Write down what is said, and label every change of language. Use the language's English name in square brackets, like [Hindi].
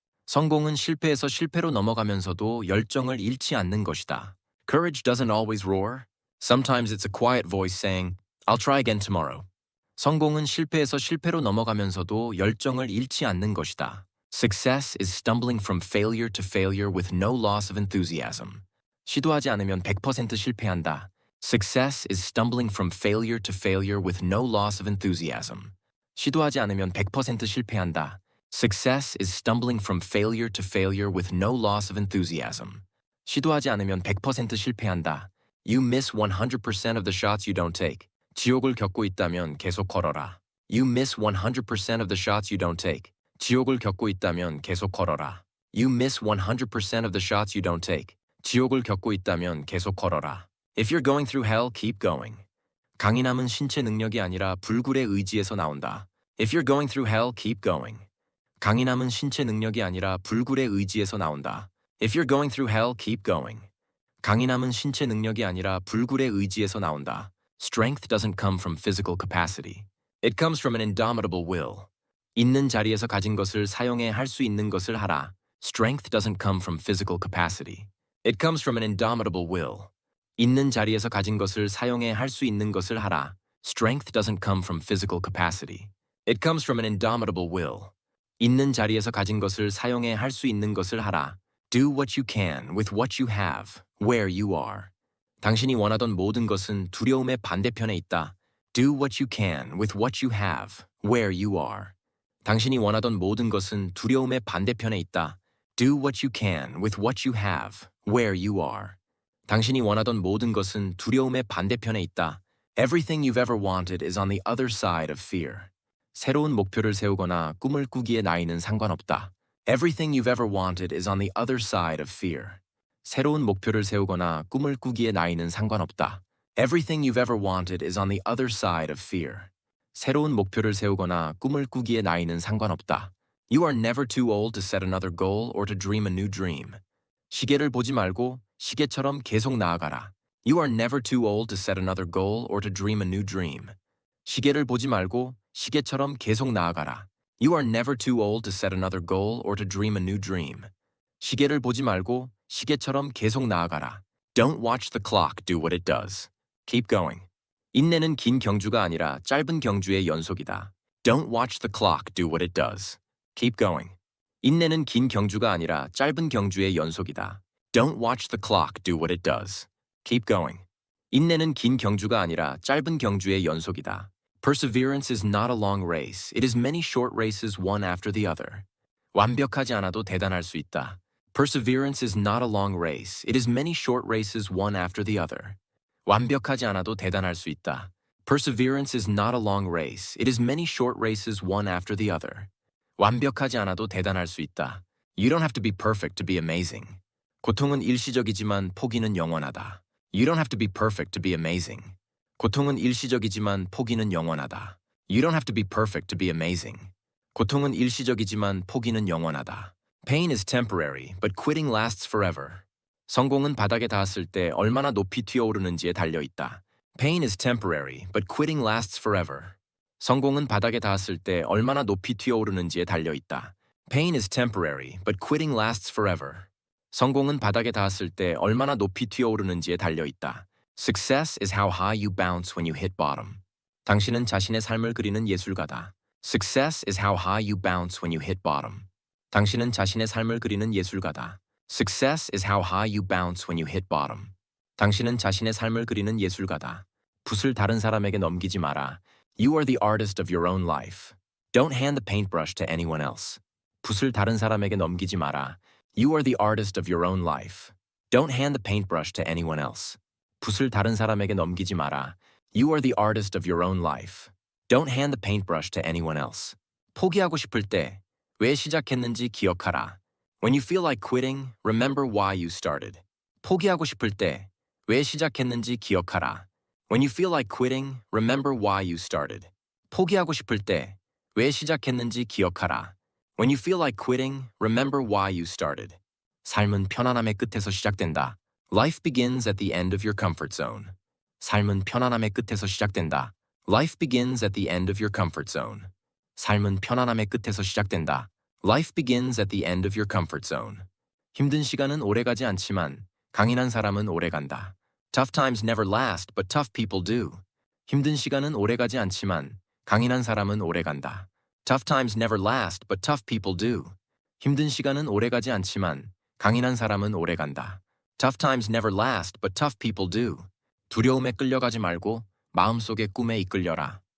[Korean] 성공은 실패에서 실패로 넘어가면서도 열정을 잃지 않는 것이다. [English] Courage doesn't always roar. Sometimes it's a quiet voice saying, I'll try again tomorrow. [Korean] 성공은 실패에서 실패로 넘어가면서도 열정을 잃지 않는 것이다. [English] Success is stumbling from failure to failure with no loss of enthusiasm. [Korean] 시도하지 않으면 100% 실패한다. [English] Success is stumbling from failure to failure with no loss of enthusiasm. [Korean] 시도하지 않으면 100% 실패한다. [English] Success is stumbling from failure to failure with no loss of enthusiasm. [Korean] 시도하지 않으면 100% 실패한다. [English] You miss 100% of the shots you don't take. [Korean] 지옥을 겪고 있다면 계속 걸어라. [English] You miss 100% of the shots you don't take. [Korean] 지옥을 겪고 있다면 계속 걸어라. [English] You miss 100% of the shots you don't take. [Korean] 지옥을 겪고 있다면 계속 걸어라. [English] If you're going through hell, keep going. [Korean] 강인함은 신체 능력이 아니라 불굴의 의지에서 나온다. [English] If you're going through hell, keep going. [Korean] 강인함은 신체 능력이 아니라 불굴의 의지에서 나온다. [English] If you're going through hell, keep going. [Korean] 강인함은 신체 능력이 아니라 불굴의 의지에서 나온다. [English] Strength doesn't come from physical capacity. It comes from an indomitable will. [Korean] 있는 자리에서 가진 것을 사용해 할 수 있는 것을 하라. [English] Strength doesn't come from physical capacity. It comes from an indomitable will. [Korean] 있는 자리에서 가진 것을 사용해 할 수 있는 것을 하라. [English] Strength doesn't come from physical capacity. It comes from an indomitable will. [Korean] 있는 자리에서 가진 것을 사용해 할 수 있는 것을 하라. [English] Do what you can with what you have, where you are. [Korean] 당신이 원하던 모든 것은 두려움의 반대편에 있다. [English] Do what you can with what you have, where you are. [Korean] 당신이 원하던 모든 것은 두려움의 반대편에 있다. [English] Do what you can with what you have, where you are. [Korean] 당신이 원하던 모든 것은 두려움의 반대편에 있다. [English] Everything you've ever wanted is on the other side of fear. [Korean] 새로운 목표를 세우거나 꿈을 꾸기에 나이는 상관없다. [English] Everything you've ever wanted is on the other side of fear. [Korean] 새로운 목표를 세우거나 꿈을 꾸기에 나이는 상관없다. [English] Everything you've ever wanted is on the other side of fear. [Korean] 새로운 목표를 세우거나 꿈을 꾸기에 나이는 상관없다. [English] You are never too old to set another goal or to dream a new dream. [Korean] 시계를 보지 말고 시계처럼 계속 나아가라. [English] You are never too old to set another goal or to dream a new dream. [Korean] 시계를 보지 말고 시계처럼 계속 나아가라. [English] You are never too old to set another goal or to dream a new dream. [Korean] 시계를 보지 말고 시계처럼 계속 나아가라. [English] Don't watch the clock do what it does. Keep going. [Korean] 인내는 긴 경주가 아니라 짧은 경주의 연속이다. [English] Don't watch the clock do what it does. Keep going. [Korean] 인내는 긴 경주가 아니라 짧은 경주의 연속이다. [English] Don't watch the clock do what it does. Keep going. [Korean] 인내는 긴 경주가 아니라 짧은 경주의 연속이다. [English] Perseverance is not a long race. It is many short races one after the other. [Korean] 완벽하지 않아도 대단할 수 있다. [English] Perseverance is not a long race. It is many short races one after the other. [Korean] 완벽하지 않아도 대단할 수 있다. [English] Perseverance is not a long race. It is many short races one after the other. [Korean] 완벽하지 않아도 대단할 수 있다. [English] You don't have to be perfect to be amazing. [Korean] 고통은 일시적이지만 포기는 영원하다. [English] You don't have to be perfect to be amazing. [Korean] 고통은 일시적이지만 포기는 영원하다. [English] You don't have to be perfect to be amazing. [Korean] 고통은 일시적이지만 포기는 영원하다. [English] Pain is temporary, but quitting lasts forever. [Korean] 성공은 바닥에 닿았을 때 얼마나 높이 튀어오르는지에 달려있다. [English] Pain is temporary, but quitting lasts forever. [Korean] 성공은 바닥에 닿았을 때 얼마나 높이 튀어오르는지에 달려있다. [English] Pain is temporary, but quitting lasts forever. [Korean] 성공은 바닥에 닿았을 때 얼마나 높이 튀어오르는지에 달려있다. [English] Success is how high you bounce when you hit bottom. [Korean] 당신은 자신의 삶을 그리는 예술가다. [English] Success is how high you bounce when you hit bottom. [Korean] 당신은 자신의 삶을 그리는 예술가다. [English] Success is how high you bounce when you hit bottom. [Korean] 당신은 자신의 삶을 그리는 예술가다. 붓을 다른 사람에게 넘기지 마라. [English] You are the artist of your own life. Don't hand the paintbrush to anyone else. [Korean] 붓을 다른 사람에게 넘기지 마라. [English] You are the artist of your own life. Don't hand the paintbrush to anyone else. [Korean] 붓을 다른 사람에게 넘기지 마라. [English] You are the artist of your own life. Don't hand the paintbrush to anyone else. [Korean] 포기하고 싶을 때 왜 시작했는지 기억하라. [English] When you feel like quitting, remember why you started. [Korean] 포기하고 싶을 때 왜 시작했는지 기억하라. [English] When you feel like quitting, remember why you started. [Korean] 포기하고 싶을 때 왜 시작했는지 기억하라. [English] When you feel like quitting, remember why you started. [Korean] 삶은 편안함의 끝에서 시작된다. [English] Life begins at the end of your comfort zone. [Korean] 삶은 편안함의 끝에서 시작된다. [English] Life begins at the end of your comfort zone. [Korean] 삶은 편안함의 끝에서 시작된다. [English] Life begins at the end of your comfort zone. [Korean] 힘든 시간은 오래가지 않지만 강인한 사람은 오래간다. [English] Tough times never last, but tough people do. [Korean] 힘든 시간은 오래가지 않지만 강인한 사람은 오래간다. [English] Tough times never last, but tough people do. [Korean] 힘든 시간은 오래가지 않지만 강인한 사람은 오래간다. [English] Tough times never last, but tough people do. [Korean] 두려움에 끌려가지 말고 마음속의 꿈에 이끌려라.